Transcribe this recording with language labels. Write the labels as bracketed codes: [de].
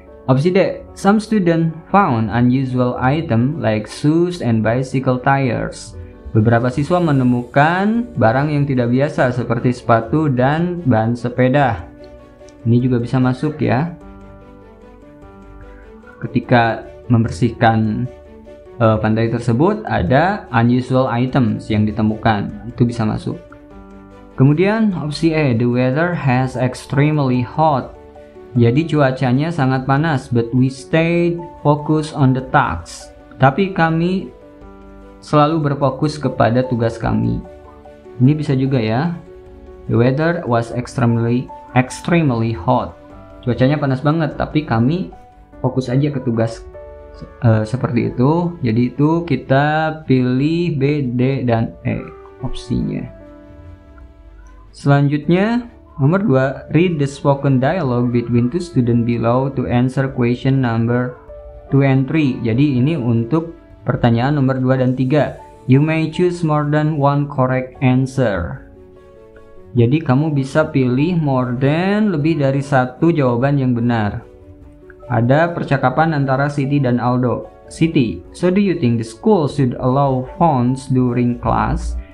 [en] Opsi D, some student found unusual item like shoes and bicycle tires. [id] Beberapa siswa menemukan barang yang tidak biasa seperti sepatu dan ban sepeda. Ini juga bisa masuk ya. Ketika membersihkan pantai tersebut ada [en] unusual items [id] yang ditemukan, itu bisa masuk. Kemudian opsi E, [en] the weather has extremely hot. [id] Jadi cuacanya sangat panas, [en] but we stayed focused on the task. [id] Tapi kami selalu berfokus kepada tugas kami. Ini bisa juga ya. [en] The weather was extremely hot. [id] Cuacanya panas banget, tapi kami fokus aja ke tugas seperti itu. Jadi itu kita pilih B, D, dan E opsinya. Selanjutnya nomor 2, [en] read the spoken dialogue between two students below to answer question number 2 and 3. [id] Jadi ini untuk pertanyaan nomor 2 dan 3. [en] You may choose more than one correct answer. [id] Jadi kamu bisa pilih [en] more than, [id] lebih dari satu jawaban yang benar. Ada percakapan antara Siti dan Aldo. [en] Siti, so do you think the school should allow phones during class?